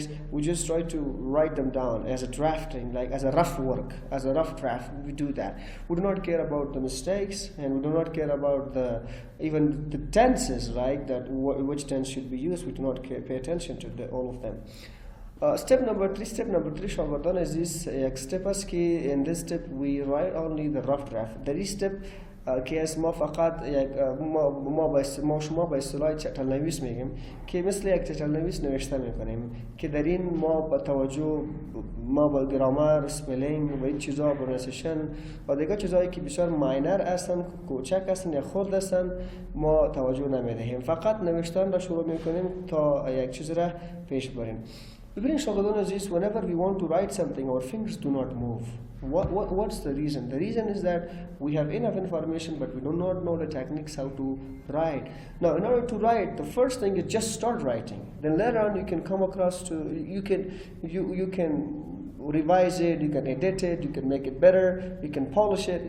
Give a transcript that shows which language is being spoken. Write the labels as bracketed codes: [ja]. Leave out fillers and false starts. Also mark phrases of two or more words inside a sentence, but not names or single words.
[en] We just try to write them down as a drafting, like as a rough work, as a rough draft. We do that. We do not care about the mistakes, and we do not care about even the tenses, right? That which tense should be used. We do not pay attention to all of them. Step number 3 [fa] شاگردان عزیز یک step است که [en] in this step we write only the rough draft. [fa] در این step که از ما فقط ما شما به اصطلاح چتل نویس میگیم که مثل یک چتل نویس نوشته میکنیم که در این ما با توجه با گرامر، سپلینگ و این چیزا، پرونانسیشن و دیگه چیزایی که بسیار ماینر هستن، کوچک هستن یا خرد هستن ما توجه نمیدهیم. فقط نوشتن را شروع میکنیم تا یک چیز را پیش بریم. ببینید شاگردان عزیز, [en] whenever we want to write something, our fingers do not move. What's the reason? The reason is that we have enough information, but we do not know the techniques how to write. Now, in order to write, the first thing is just start writing. Then later on, you can come across to you can revise it, you can edit it, you can make it better, you can polish it.